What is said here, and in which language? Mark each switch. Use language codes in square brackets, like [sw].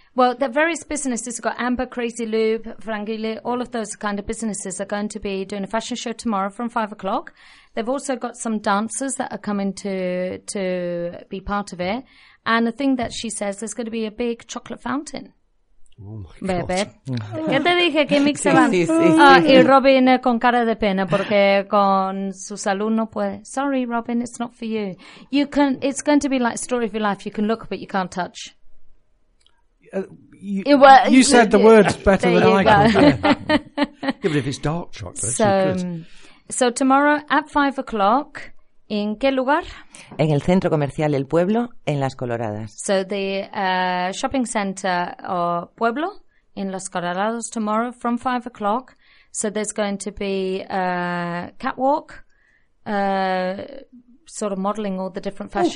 [en] Well, the various businesses, we've got Amber, Crazy Loop, Frangili, all of those kind of businesses are going to be doing a fashion show tomorrow from 5:00. They've also got some dancers that are coming to be part of it. And the thing that she says, there's going to be a big chocolate fountain. Oh, my God. [es] Bebe. ¿Qué te dije? ¿Qué mix se van? Sí, sí, sí, sí. Y Robin con cara de pena porque con su salud no puede. [en] Sorry, Robin, it's not for you. You can. It's going to be like a story of your life. You can look, but you can't touch. You said the words better than I could. Yeah, but if it's dark chocolate, so good. So tomorrow at 5:00, [es] ¿en qué lugar? En el centro comercial El Pueblo, en Las Coloradas. [en] So the shopping center or Pueblo in Las Coloradas tomorrow from 5:00. So there's going to be a catwalk, sort of modeling all the different fashions.